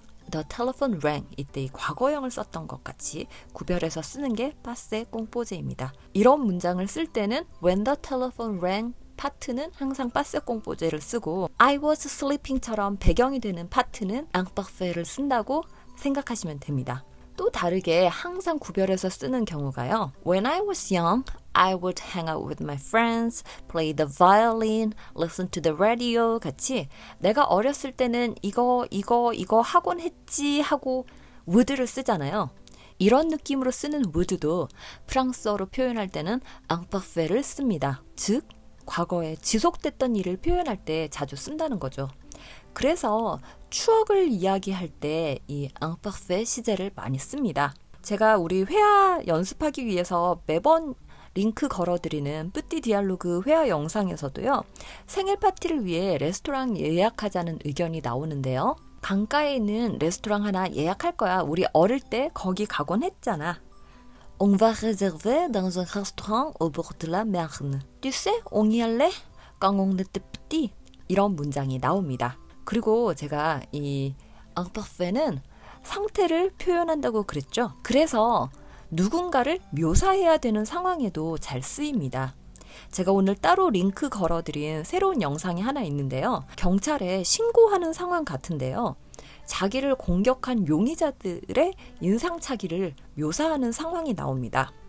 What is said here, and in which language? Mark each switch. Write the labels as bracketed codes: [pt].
[en] The telephone rang [ko] 이때 이 과거형을 썼던 것 같이 구별해서 쓰는 게 passé composé입니다. 이런 문장을 쓸 때는 [en] When the telephone rang [ko] 파트는 항상 passé composé를 쓰고 [en] I was sleeping [ko] 처럼 배경이 되는 파트는 imparfait를 쓴다고 생각하시면 됩니다. 또 다르게 항상 구별해서 쓰는 경우가요. [en] When I was young, I would hang out with my friends, play the violin, listen to the radio [ko] 같이 내가 어렸을 때는 이거 하곤 했지 하고 would를 쓰잖아요. 이런 느낌으로 쓰는 would도 프랑스어로 표현할 때는 imparfait를 씁니다. 즉 과거에 지속됐던 일을 표현할 때 자주 쓴다는 거죠. 그래서 추억을 이야기할 때 이 imparfait 시제를 많이 씁니다. 제가 우리 회화 연습하기 위해서 매번 링크 걸어드리는 뿌띠 디알로그 회화 영상에서도요. 생일 파티를 위해 레스토랑 예약하자는 의견이 나오는데요. 강가에 있는 레스토랑 하나 예약할 거야. 우리 어릴 때 거기 가곤 했잖아. [fr] On va réserver dans un restaurant au bord de la Marne. Tu sais, on y allait quand on était petit. [ko] 이런 문장이 나옵니다. 그리고 제가 이 imparfait는 상태를 표현한다고 그랬죠. 그래서 누군가를 묘사해야 되는 상황에도 잘 쓰입니다. 제가 오늘 따로 링크 걸어드린 새로운 영상이 하나 있는데요. 경찰에 신고하는 상황 같은데요. 자기를 공격한 용의자들의 인상착의를 묘사하는 상황이 나옵니다.